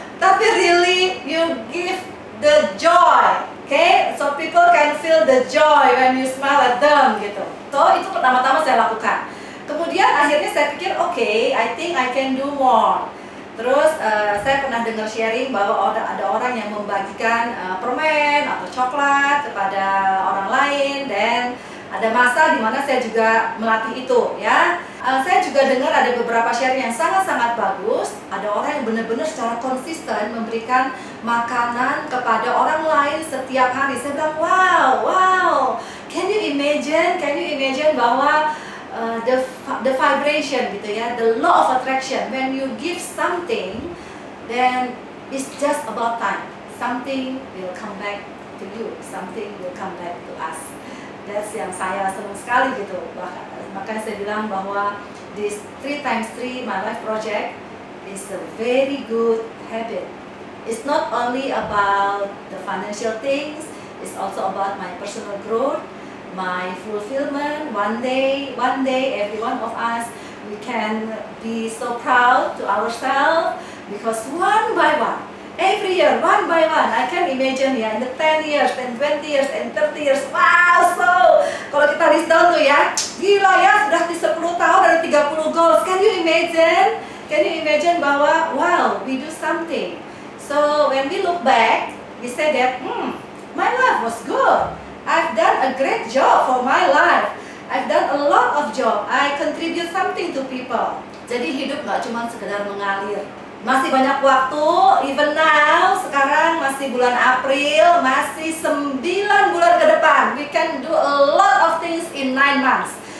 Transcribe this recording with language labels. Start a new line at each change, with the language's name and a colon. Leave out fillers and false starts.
English: Tapi really you give the joy, okay? So people can feel the joy when you smile at them, gitu.
Indonesian: So itu pertama-tama saya lakukan. Kemudian akhirnya saya pikir, okay,
English: I think I can do more.
Indonesian: Terus saya pernah dengar sharing bahwa ada orang yang membagikan permen atau coklat kepada orang lain, dan ada masa di mana saya juga melatih itu, ya. Saya juga dengar ada beberapa sharing yang sangat-sangat bagus. Ada orang yang benar-benar secara konsisten memberikan makanan kepada orang lain setiap hari. Saya bilang,
English: wow, can you imagine bahwa the vibration
Indonesian: gitu ya,
English: the law of attraction. When you give something, then it's just about time. Something will come back to you. Something will come back to us. That's
Indonesian: yang saya senang sekali gitu. Makanya saya bilang bahwa
English: this 3x3 My Life Project is a very good habit. It's not only about the financial things, it's also about my personal growth, my fulfillment. One day, every one of us, we can be so proud to ourselves because one by one, every year, one by one, I can imagine ya, in the 10 years, and 20 years, and 30 years, wow, so,
Indonesian: kalau kita list down tuh ya, gila ya, sudah di 10 tahun dari 30 goals,
English: can you imagine? Can you imagine bahwa, wow, we do something. So, when we look back, we say that, my life was good. I've done a great job for my life. I've done a lot of job. I contribute something to people.
Indonesian: Jadi hidup nggak cuma sekedar mengalir. Masih banyak waktu,
English: even now,
Indonesian: sekarang masih bulan April, masih 9 bulan ke depan.
English: We can do a lot of things in 9 months.